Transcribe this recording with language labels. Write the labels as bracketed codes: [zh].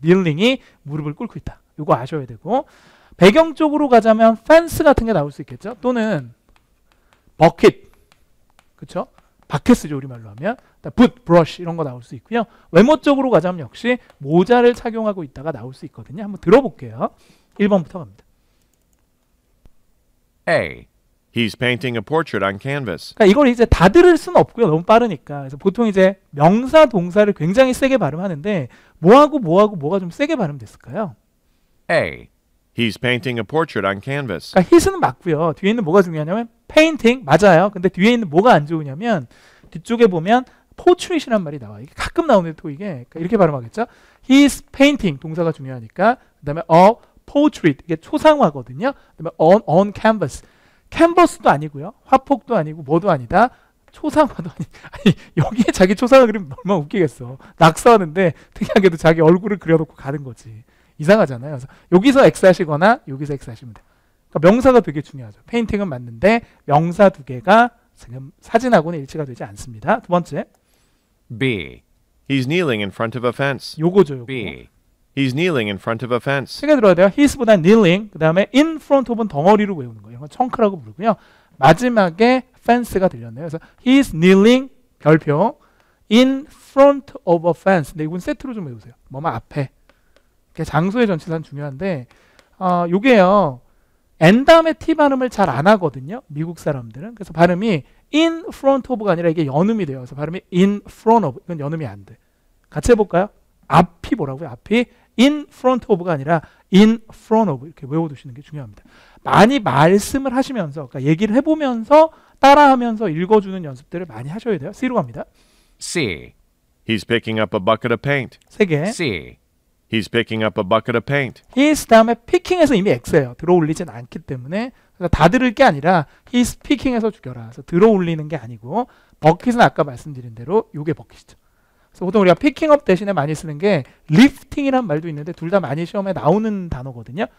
[ko] 닐링이 무릎을 꿇고 있다. 이거 아셔야 되고 배경 쪽으로 가자면 펜스 같은 게 나올 수 있겠죠. 또는 버킷 그렇죠? 바켓스죠 우리말로 하면 붓, 브러쉬 이런 거 나올 수 있고요. 외모 쪽으로 가자면 역시 모자를 착용하고 있다가 나올 수 있거든요. 한번 들어볼게요. 1번부터 갑니다. [en] A. He's painting a portrait on canvas. [ko] 그러니까 이걸 이제 다 들을 수는 없고요. 너무 빠르니까. 그래서 보통 이제 명사 동사를 굉장히 세게 발음하는데 뭐하고 뭐가 좀 세게 발음됐을까요? [en] A. He's painting a portrait on canvas. [ko] 그러니까 his는 맞고요. 뒤에 있는 뭐가 중요하냐면 painting 맞아요. 근데 뒤에 있는 뭐가 안 좋으냐면 뒤쪽에 보면 portrait이란 말이 나와요. 이게 가끔 나오는데 토익에 그러니까 이렇게 발음하겠죠. [en] He's painting [ko] 동사가 중요하니까 그다음에 [en] a portrait [ko] 이게 초상화거든요. 그다음에 [en] on canvas [ko] 캔버스도 아니고요. 화폭도 아니고 뭐도 아니다. 초상화도 아니 여기에 자기 초상화 그리면 얼마나 웃기겠어. 낙서하는데 특이하게도 자기 얼굴을 그려놓고 가는 거지. 이상하잖아요. 그래서 여기서 X 하시거나 여기서 X 하시면 돼요. 그러니까 명사가 되게 중요하죠. 페인팅은 맞는데 명사 2개가 지금 사진하고는 일치가 되지 않습니다. 두 번째. [en] B. He's kneeling in front of a fence. [ko] 요거죠. 요거. [en] B. He's kneeling in front of a fence. [ko] 세게 들어야 돼요. [en] his보다 kneeling. [ko] 그 다음에 [en] in front of [ko] 은 덩어리로 외우는 거예요. 이건 청크라고 부르고요. 마지막에 fence가 들렸네요. [en] 그래서 he's kneeling 별표 in front of a fence. [ko] 근데 이건 세트로 좀 외우세요. 뭐뭐 앞에. 장소의 전치사는 중요한데 요게요. N 다음에 T 발음을 잘 안 하거든요. 미국 사람들은. 그래서 발음이 [en] in front of [ko] 가 아니라 이게 연음이 돼요. 그래서 발음이 [en] in front of. [ko] 이건 연음이 안 돼. 같이 해볼까요? 앞이 뭐라고요? 앞이 [en] in front of [ko] 가 아니라 in front of 이렇게 외워두시는 게 중요합니다. 많이 말씀을 하시면서 그러니까 얘기를 해보면서 따라하면서 읽어주는 연습들을 많이 하셔야 돼요. C로 갑니다. [en] C. He's picking up a bucket of paint. [ko] 3개. [en] C. He's picking up a bucket of paint. [ko] He's 다음에 picking에서 이미 X예요. 들어올리진 않기 때문에 그래서 다 들을 게 아니라 [en] he's picking [ko] 에서 죽여라. 그래서 들어올리는 게 아니고 버킷은 아까 말씀드린 대로 요게 버킷이죠. 그래서 보통 우리가 picking업 대신에 많이 쓰는 게 lifting이란 말도 있는데 둘 다 많이 시험에 나오는 단어거든요.